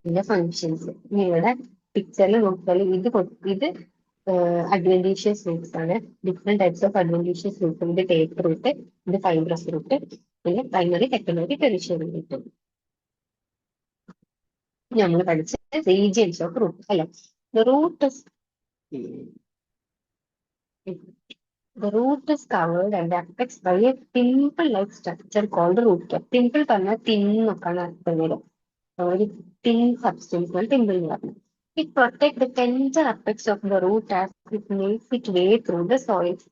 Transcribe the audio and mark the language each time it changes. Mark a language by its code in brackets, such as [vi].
[ml] Functions. നിങ്ങളുടെ പിക്ചറിൽ നോക്കിയാൽ ഇത് അഡ്വെന്റീഷ്യസ് റൂട്ട്സ് ആണ്. Different types of അഡ്വെന്റീഷ്യസ് root. ഇത് ടേപ്പ് റൂട്ട്, ഇത് ഫൈബ്രസ് റൂട്ട്, പിന്നെ പ്രൈമറി, സെക്കൻഡറി, ടെറിഷ്യറി റൂട്ട്. നമ്മൾ പഠിച്ച റീജിയൻസ് ഓഫ് റൂട്ട് അല്ലെ. [en] The root is the root is covered and affected by a pimple-like structure called root cap. [ml] Pimple പറഞ്ഞാൽ thin എന്നൊക്കെയാണ് അർത്ഥം വരും. ഒരു thin substance ആണ് pimple എന്ന് പറഞ്ഞത്. [en] It protect the tender apex of the root as it makes its way through the soil.